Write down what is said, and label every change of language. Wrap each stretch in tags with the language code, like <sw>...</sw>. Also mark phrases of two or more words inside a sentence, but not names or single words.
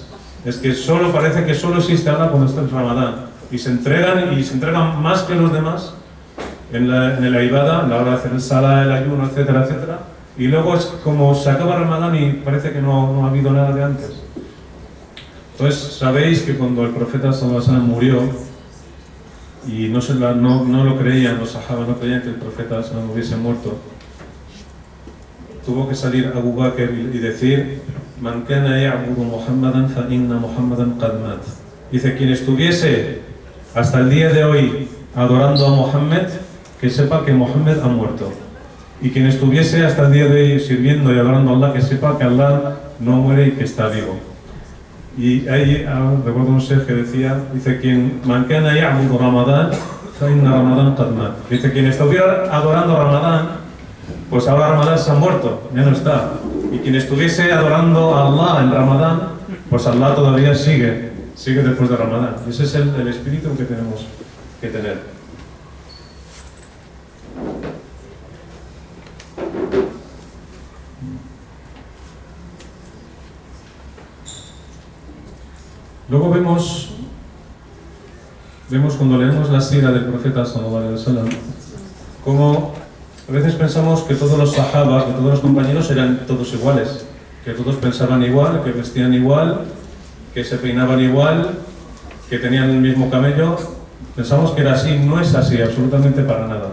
<es>Es que parece que solo existe Allah cuando está en Ramadán y se entregan más que los demás en la ibada, a la hora de hacer el salah, el ayuno, etcétera, etcétera, y luego es como se acaba Ramadán y parece que no ha habido nada de antes. Entonces sabéis que cuando el profeta</es> <ar>صلى الله عليه وسلم</ar> <es>murió y no lo creían, los sahaba no creían que el profeta sallallahu hubiese muerto, tuvo que salir Abu Bakr y decir:</es> <ar>من كان يعبد محمدا فإن محمدا قد مات.</ar> <es>Dice, quien estuviese hasta el día de hoy adorando a Mohammed, que sepa que Mohammed ha muerto. Y quien estuviese hasta el día de hoy sirviendo y adorando a Allah, que sepa que Allah no muere y que está vivo. Y ahí recuerdo un ser que decía, dice, quien</es> <ar>من كان يعبد رمضان فإن رمضان قد مات.</ar> <es>Dice, quien estuviera adorando a Ramadán, pues ahora Ramadán se ha muerto, ya no está. Y quien estuviese adorando a Allah en Ramadán, pues Allah todavía sigue después de Ramadán. Ese es el espíritu que tenemos que tener. Luego vemos cuando leemos la sira del profeta</es> <ar>صلى الله عليه وسلم,</ar> <es>como a veces pensamos que todos los sahaba, que todos los compañeros eran todos iguales, que todos pensaban igual, que vestían igual, que se peinaban igual, que tenían el mismo camello. Pensamos que era así, no es así, absolutamente para nada.</es>